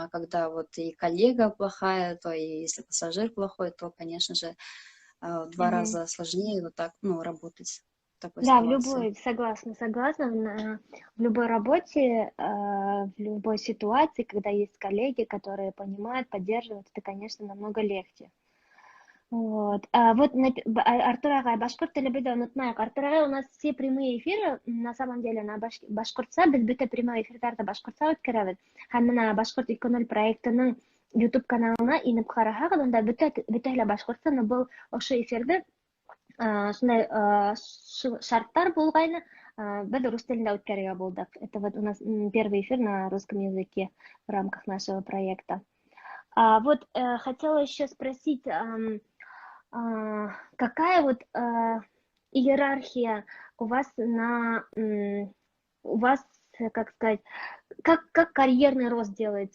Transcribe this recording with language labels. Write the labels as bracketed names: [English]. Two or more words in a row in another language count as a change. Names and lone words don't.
[Russian] А когда вот и коллега плохая, то и если пассажир плохой, то, конечно же, в два Мгм. раза сложнее вот так, ну, работать в такой Да, в ситуации. любой, согласна, согласна, в любой работе, в любой ситуации, когда есть коллеги, которые понимают, поддерживают, это, конечно, намного легче. Вот. [Bashkir] Артур Агай, башкорт теле биде онытмайык. Артур Агай, [Russian] у нас все прямые эфиры, на самом деле, на башкортса, [Bashkir] без бөтә прямой эфирларда башкортса үткәрәбез. Һәм менә Башкорт 2.0 проектының YouTube каналына инеп карасагыз, анда бөтәһе лә башкортса, но был ошо эфирде шундай шарттар булгайны, без рус телендә үткәрергә булдык. [Russian] Это вот у нас первый эфир на русском языке в рамках нашего проекта. Хотела еще спросить, какая вот иерархия у вас у вас, как сказать, как карьерный рост делается?